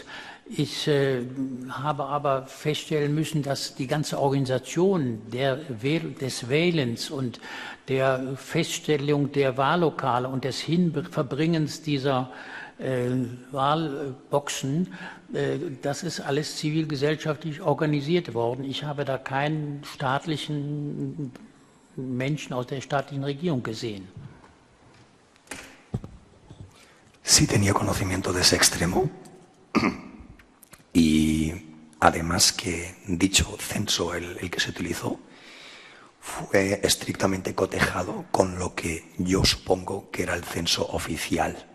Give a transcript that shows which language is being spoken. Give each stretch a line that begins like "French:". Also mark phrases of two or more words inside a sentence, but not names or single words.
German: Ich habe aber feststellen müssen, dass die ganze Organisation des Wählens und der Feststellung der Wahllokale und des Verbringens dieser Wahlboxen, das ist alles zivilgesellschaftlich organisiert worden. Ich habe da keinen staatlichen Menschen aus der staatlichen Regierung gesehen.
Spanish: Sí tenía conocimiento de ese extremo y además que dicho censo, el que se utilizó, fue estrictamente cotejado con lo que yo supongo que era el censo oficial.